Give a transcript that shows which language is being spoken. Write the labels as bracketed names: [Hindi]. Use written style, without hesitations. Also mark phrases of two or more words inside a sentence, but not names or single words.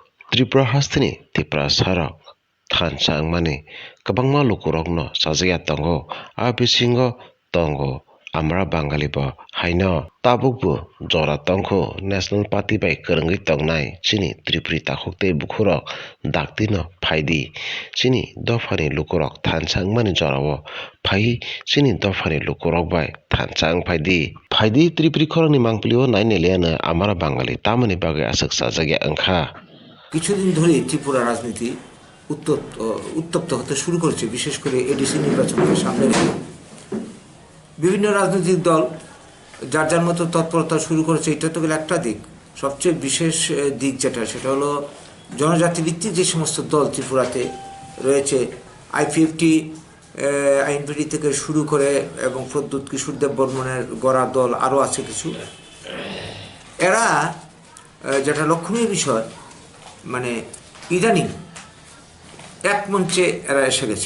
[Kok Borok] Tripura hastini Tiprasa rok Thansa Wngmani kwbangma lukurokno Chajak tongo bisingo tongo Amara Bangali bo haino tabukbo jora tongkho National Party bai kwrwngwi tongnai chini Tripuri takhukte bukhurok daktino phaidi chini dofani lukurok Thansa Wngmani jorao phai chini dofani lukurok bai Thansa phaidi Tripuri khorokni mangplio naine Liya Amara Bangali tamani bagai asuk Chajak wngkha [Bangla] কিছুদিন ধরে ত্রিপুরা রাজনীতি উত্তপ্ত হতে শুরু করেছে, বিশেষ করে এডিসি নির্বাচনকে সামনে রেখে বিভিন্ন রাজনৈতিক দল যার যার মতো তৎপরতা শুরু করেছে। এটা তো গেলে একটা দিক। সবচেয়ে বিশেষ দিক সেটা হলো জনজাতি ভিত্তিক যে সমস্ত দল ত্রিপুরাতে রয়েছে, আইপিএফটি, আইএনপিডি থেকে শুরু করে এবং প্রদ্যুৎ কিশোরদেব বর্মনের গড়া দল আরও আছে কিছু, এরা যেটা লক্ষণীয় বিষয়, মানে ইদানিং এক মঞ্চে এরা এসে গেছে।